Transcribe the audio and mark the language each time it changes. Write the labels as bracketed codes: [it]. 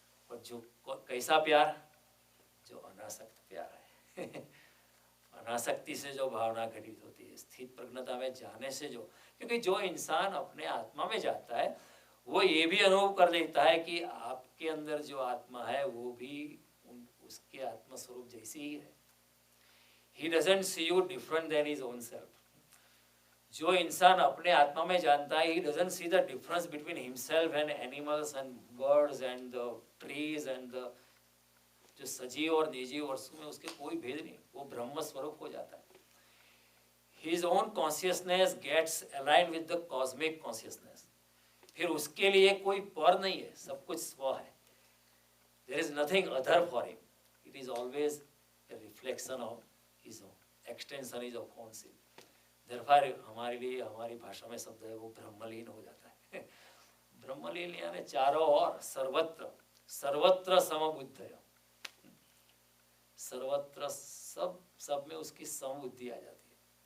[hi] और जो कैसा प्यार, जो अनासक्त प्यार है अनासक्ति से जो भावना घटित होती है, स्थित प्रज्ञता में जाने से जो, क्योंकि जो इंसान अपने आत्मा में जाता है वो ये भी अनुभव कर लेता है कि आपके अंदर जो आत्मा है वो भी उसके आत्मा स्वरूप जैसी ही है। [en] He doesn't see you different than his own self. [hi] जो इंसान अपने आत्मा में जानता है, [en] he doesn't see the difference between himself and animals and birds and the [hi] trees and the, जो सजीव और निर्जीव वस्तु में उसके कोई भेद नहीं, वो ब्रह्म स्वरूप हो जाता है। [en] His own consciousness gets aligned with the cosmic consciousness. [hi] फिर उसके लिए कोई पर नहीं है, सब कुछ स्व है। [en] There is nothing other for him. It is always a reflection of his own, extension is of own self. [hi] Therefore हमारे लिए, हमारी भाषा में शब्द है वो ब्रह्मलीन हो जाता है ब्रह्मलीन यानी चारों ओर, सर्वत्र, सर्वत्र समबुद्धय, सर्वत्र सब में उसकी समबुद्धि आ जाती है।